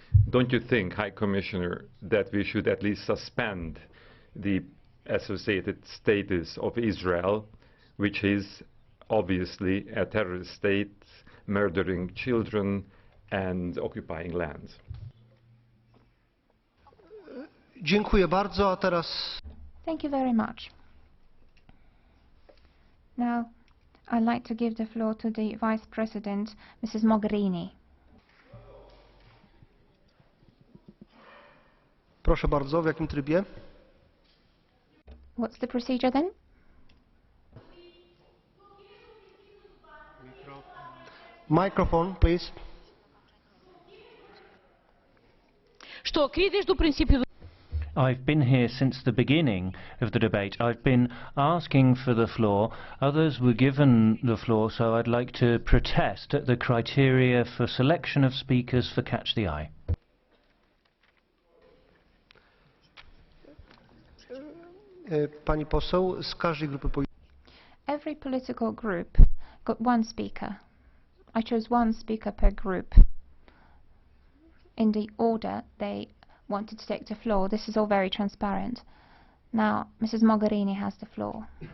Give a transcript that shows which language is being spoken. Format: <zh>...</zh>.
<en>Don't you think, High Commissioner, that we should at least suspend the associated status of Israel, which is obviously a terrorist state, murdering children and occupying land?</en> <pl>Dziękuję bardzo, a teraz...</pl> <en>Thank you very much. Now, I'd like to give the floor to the Vice President, Mrs. Mogherini.</en> <pl>Proszę bardzo, w jakim trybie?</pl> <en>What's the procedure then? Microphone, please. I've been here since the beginning of the debate. I've been asking for the floor. Others were given the floor, so I'd like to protest at the criteria for selection of speakers for Catch the Eye.</en> <pl>Pani poseł, z każdej grupy politycznej.</pl> <en>Every political group got one speaker. I chose one speaker per group in the order they wanted to take the floor. This is all very transparent. Now, Mrs. Mogherini has the floor.</en>